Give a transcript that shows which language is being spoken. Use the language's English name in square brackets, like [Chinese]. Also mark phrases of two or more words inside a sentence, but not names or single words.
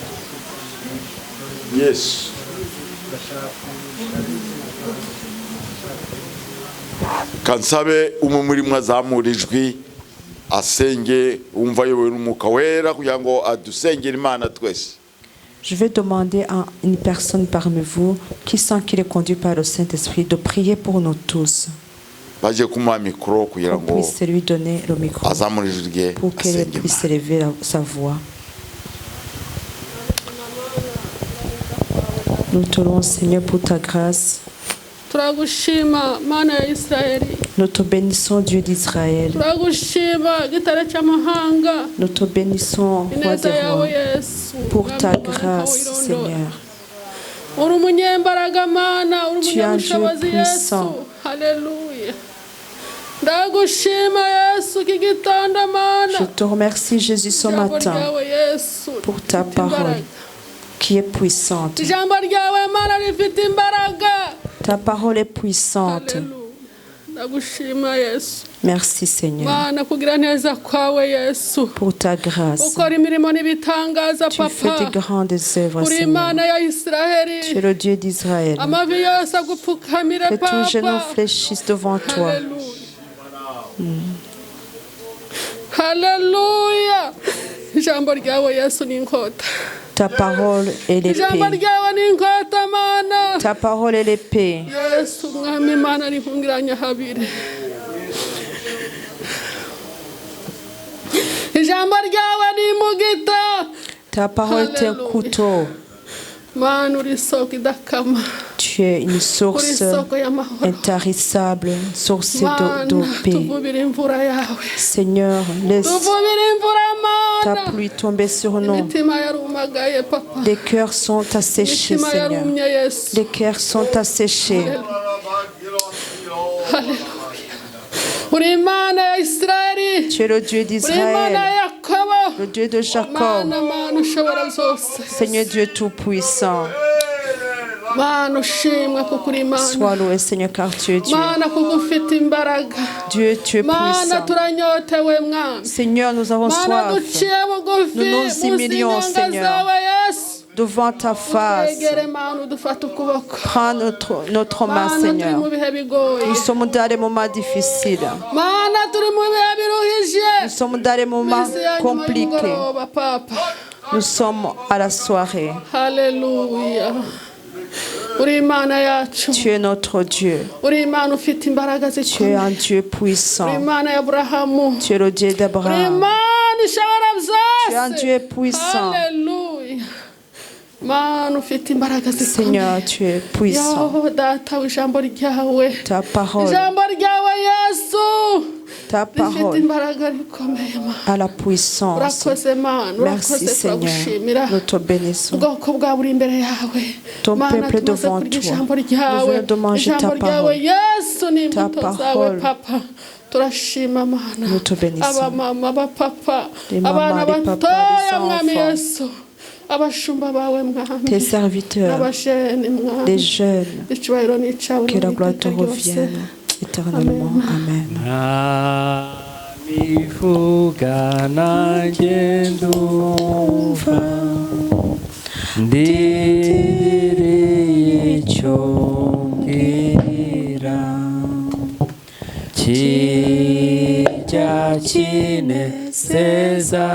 [English] Yes. [Kinyarwanda] Kansabe umumuri mwazamura ijwi asenge umva yowe n'umuka wera kugira ngo adusengere Imana twese. [French] Je vais demander à une personne parmi vous qui sent qu'il est conduit par le Saint-Esprit de prier pour nous tous. [Kinyarwanda] Baje kumuha mikoro kugira [French] On [Kinyarwanda] ngo [French] puisse lui donner le micro [Kinyarwanda] azamura ijwi rye [French] pour qu'elle puisse élever sa voix. Nous te louons, Seigneur, pour ta grâce. [Kinyarwanda] Turagushima Mana ya Israeli. [French] Nous te bénissons, Dieu d'Israël. [Kinyarwanda] Turagushima gitare cy'amahanga. [French] Nous te bénissons, Roi des rois, pour ta grâce, Seigneur. [Kinyarwanda] Uri umunyembaraga Mana, uri [French] Tu es un Dieu [Kinyarwanda] umunyabushobozi Yesu. [French] puissant. [Kinyarwanda] Haleluya. Ndagushima Yesu kigitanda Mana. [French] Je te remercie, Jésus, ce [Kinyarwanda] Ijambo [French] matin [Kinyarwanda] ryawe Yesu [French] pour ta [Kinyarwanda] rifite [French] parole [Kinyarwanda] imbaraga. [French] qui est puissante. [Kinyarwanda] Ijambo ryawe Mana rifite imbaraga. [French] Ta parole est puissante. [Kinyarwanda] Haleluya. Ndagushima Yesu. [French] Merci, Seigneur, [Kinyarwanda] Mana kugira neza kwawe Yesu. [French] pour ta grâce. [Kinyarwanda] Ukora imirimo n'ibitangaza [French] Tu fais [Kinyarwanda] Papa. [French] de grandes œuvres, [Kinyarwanda] Uri [French] Seigneur. [Kinyarwanda] Imana ya [French] Tu es [Kinyarwanda] Israeli. [French] le Dieu d'Israël. [Kinyarwanda] Amavi yose agupfukamire [French] Que tous genoux [Kinyarwanda] Papa. [French] fléchissent devant toi. [Kinyarwanda] Haleluya. Haleluya. Ijambo ryawe Yesu ni inkota. [French] Ta parole est [Kinyarwanda] Ijambo [French] l'épée. [Kinyarwanda] ryawe ni inkota Mana. [French] Ta parole est l'épée. [Kinyarwanda] Yesu mwami Imana rihungiranya habiri. Ijambo ryawe ni imugita. [French] Ta parole est un Alléluia. couteau. [Kinyarwanda] Mana uri isoko idakama. [French] Tu es une [Kinyarwanda] Uri [French] source [Kinyarwanda] isoko y'amahoro. [French] intarissable, une source [Kinyarwanda] Mana [French] de paix. [Kinyarwanda] tuvubire imvura yawe. [French] Seigneur, laisse [Kinyarwanda] Tuvubire imvura [French] ta [Kinyarwanda] Mana. [French] pluie tomber sur nous. [Kinyarwanda] Imitima yarumagaye Papa. [French] Les cœurs sont asséchés, [Kinyarwanda] Imitima [French] Seigneur. [Kinyarwanda] yarumye Yesu. [French] Les cœurs sont asséchés. [Kinyarwanda] Haleluya. Uri Imana ya Israeli. [French] Tu es le Dieu [Kinyarwanda] Uri Imana [French] d'Israël, [Kinyarwanda] ya Yakobo. [French] le Dieu de Jacob. [Kinyarwanda] Mana Mana ushobora byose. [French] Seigneur Dieu Tout-Puissant, [Kinyarwanda] Mana ushimwe kuko uri Imana. [French] Sois loué, Seigneur, car tu es Dieu. [Kinyarwanda] Mana kuko ufite imbaraga. [French] Dieu, tu es [Kinyarwanda] Mana [French] puissant. [Kinyarwanda] turanyotewe Mwami. [French] Seigneur, nous avons [Kinyarwanda] Mana [French] soif [Kinyarwanda] duciye bugufi [French] Nous nous [Kinyarwanda] munsi [French] humilions, [Kinyarwanda] y'inyanga [French] Seigneur. [Kinyarwanda] zawe Yesu. [French] devant ta face. [Kinyarwanda] Twegere Mana udufate ukuboko. [French] Prends notre main, [Kinyarwanda] Mana turi [French] Seigneur. [Kinyarwanda] mu bihe bigoye. [French] Nous sommes dans des moments difficiles. Mana turi mu bihe biruhije. Nous sommes dans des moments [Kinyarwanda] Minsi ya nyuma [French] compliqués. [Kinyarwanda] y'umugoroba, Papa. [French] Nous sommes à la soirée. [Kinyarwanda] Haleluya. Uri Imana yacu. [French] Tu es notre Dieu. [Kinyarwanda] Uri Imana ufite imbaraga [French] Tu es [Kinyarwanda] zikomeye. [French] un Dieu [Kinyarwanda] Uri [French] puissant. [Kinyarwanda] Imana ya Aburahamu. [French] Tu es le Dieu [Kinyarwanda] Uri [French] d'Abraham. [Kinyarwanda] Imana ishobora byose. [French] Tu es un Dieu puissant. [Kinyarwanda] Haleluya. Mana ufite imbaraga zikomeye. [French] Seigneur, tu es puissant. [Kinyarwanda] Yo data w'ijambo ryawe. [French] Ta parole, [Kinyarwanda] Ijambo ryawe Yesu. [French] ta [Kinyarwanda] Rifite [French] parole [Kinyarwanda] imbaraga rikomeye Mana. [French] a la puissance. [Kinyarwanda] Urakoze Mana. [French] Merci [Kinyarwanda] Urakoze [French] Seigneur. [Kinyarwanda] turagushimira. [French] Nous te bénissons. [Kinyarwanda] Ubwoko bwawe buri imbere yawe. [French] Ton [Kinyarwanda] Mana, [French] peuple [Kinyarwanda] tumaze [French] devant [Kinyarwanda] kurya [French] toi. [Kinyarwanda] ijambo [French] Nous [Kinyarwanda] ryawe. [French] venons de manger ta [Kinyarwanda] Ijambo ryawe [French] parole. [Kinyarwanda] Yesu ni [French] Ta [Kinyarwanda] imbuto zawe [French] parole. [Kinyarwanda] Papa. Turashima Mana. [French] Nous te bénissons. [Kinyarwanda] Abamama, abapapa, [French] Les mamans, [Kinyarwanda] abana [French] les papas, [Kinyarwanda] batoya [French] les [Kinyarwanda] Mwami [French] enfants. [Kinyarwanda] Yesu. Abashumba bawe Mwami. [French] Tes serviteurs, [Kinyarwanda] N'abajene Mwami. [French] les jeunes, [Kinyarwanda] Icyubahiro ni icyawe [French] que la gloire te [Kinyarwanda] n'iteka ryose. [French] revienne éternellement. Amen. [Kinyarwanda] Namivuga nanjye ndumva ndindiriye icyo mbwira kijya kinezeza